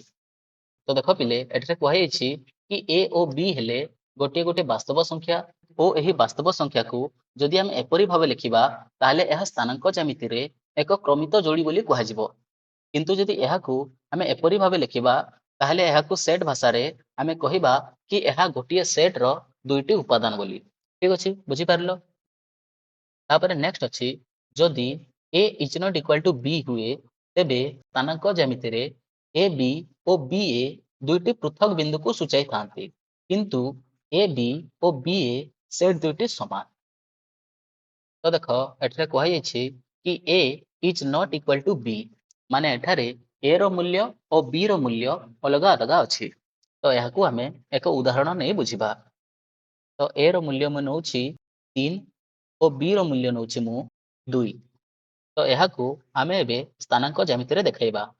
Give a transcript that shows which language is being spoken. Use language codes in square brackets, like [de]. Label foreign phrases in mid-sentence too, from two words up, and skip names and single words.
[or] ତ ଦେଖ ପିଲେ, ଏଠାରେ କୁହାଯାଇଛି କି a ଓ b ହେଲେ ଗୋଟିଏ ଗୋଟିଏ ବାସ୍ତବ ସଂଖ୍ୟା ଓ ଏହି ବାସ୍ତବ ସଂଖ୍ୟାକୁ ଯଦି ଆମେ ଏପରି ଭାବେ ଲେଖିବା, ତାହେଲେ ଏହା ସ୍ଥାନାଙ୍କ ଜ୍ୟାମିତିରେ ଏକ କ୍ରମିତ ଯୋଡ଼ି ବୋଲି କୁହାଯିବ। କିନ୍ତୁ ଯଦି ଏହାକୁ ଆମେ ଏପରି ଭାବେ ଲେଖିବା, ତାହେଲେ ଏହାକୁ ସେଟ୍ ଭାଷାରେ ଆମେ କହିବା କି ଏହା ଗୋଟିଏ ସେଟ୍ର ଦୁଇଟି ଉପାଦାନ ବୋଲି। ଠିକ ଅଛି, ବୁଝିପାରିଲ? ତାପରେ ନେକ୍ସଟ ଅଛି, ଯଦି [en] a is not equal to b [or] ହୁଏ, ତେବେ ସ୍ଥାନାଙ୍କ ଜ୍ୟାମିତିରେ a b ଓ b a ଦୁଇଟି ପୃଥକ ବିନ୍ଦୁକୁ ସୂଚାଇଥାନ୍ତି, କିନ୍ତୁ a b ଓ b a ସେଟ୍ ଦୁଇଟି ସମାନ। ତ ଦେଖ, ଏଠାରେ କୁହାଯାଇଛି କି [en] a is not equal to b, [or] ମାନେ ଏଠାରେ a ର ମୂଲ୍ୟ ଓ b ର ମୂଲ୍ୟ ଅଲଗା ଅଲଗା ଅଛି। ତ ଏହାକୁ ଆମେ ଏକ ଉଦାହରଣ ନେଇ ବୁଝିବା। ତ a ର ମୂଲ୍ୟ ମୁଁ ନେଉଛି 3 ଓ b ର ମୂଲ୍ୟ ନେଉଛି ମୁଁ 2। ତ ଏହାକୁ ଆମେ ଏବେ ସ୍ଥାନାଙ୍କ ଜ୍ୟାମିତିରେ ଦେଖାଇବା।